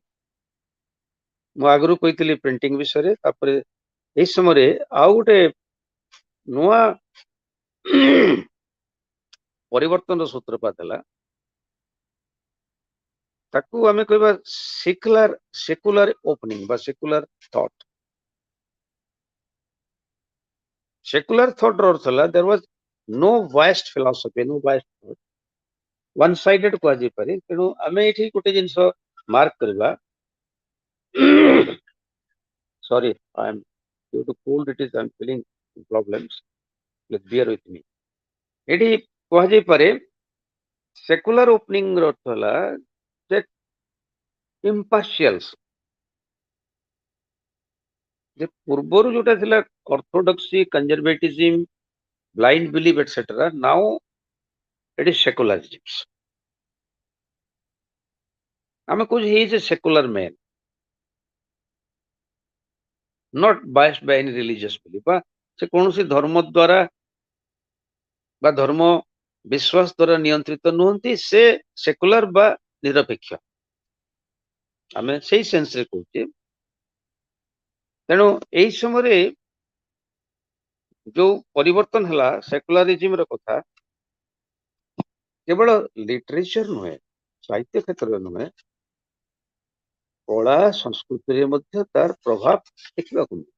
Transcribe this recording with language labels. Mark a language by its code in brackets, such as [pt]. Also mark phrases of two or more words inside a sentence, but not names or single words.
[or] ମୁଁ ଆଗରୁ କହିଥିଲି ପ୍ରିଣ୍ଟିଂ ବିଷୟରେ, ତାପରେ ଏଇ ସମୟରେ ଆଉ ଗୋଟେ ନୂଆ ପରିବର୍ତ୍ତନର ସୂତ୍ରପାତ ହେଲା, ତାକୁ ଆମେ କହିବା [en] secular opening [or] ବା [en] secular thought. secular thought [or] ର ଅର୍ଥ ହେଲା [en] there was no biased philosophy, no biased thought, one sided କୁହାଯାଇପାରେ। [or] ତେଣୁ ଆମେ ଏଠି ଗୋଟେ ଜିନିଷ ମାର୍କ କରିବା, [en] sorry, I am due to cold, it is I am feeling problems, please bear with me। [or] ଏଠି କୁହାଯାଇପାରେ [en] secular opening [or] ର ଅର୍ଥ ହେଲା ଯେ impartials. ଯେ ପୂର୍ବରୁ ଯୋଉଟା ଥିଲା [en] orthodoxy, conservatism, blind belief, etc. Now it is secularism. [or] ଆମେ କହୁଛୁ [en] he is a secular man, not biased by any religious belief. [or] ବା ସେ କୌଣସି ଧର୍ମ ଦ୍ୱାରା ବା ଧର୍ମ ବିଶ୍ୱାସ ଦ୍ୱାରା ନିୟନ୍ତ୍ରିତ ନୁହନ୍ତି, ସେ ସେକୁଲାର ବା ନିରପେକ୍ଷ, ଆମେ ସେଇ ସେନ୍ସରେ କହୁଛେ। ତେଣୁ ଏଇ ସମୟରେ ଯୋଉ ପରିବର୍ତ୍ତନ ହେଲା ସେକୁଲାରିଜିମର କଥା କେବଳ ଲିଟରେଚର ନୁହେଁ, ସାହିତ୍ୟ କ୍ଷେତ୍ରରେ ନୁହେଁ, କଳା ସଂସ୍କୃତିରେ ମଧ୍ୟ ତାର ପ୍ରଭାବ ଦେଖିବାକୁ ମିଳିଲା।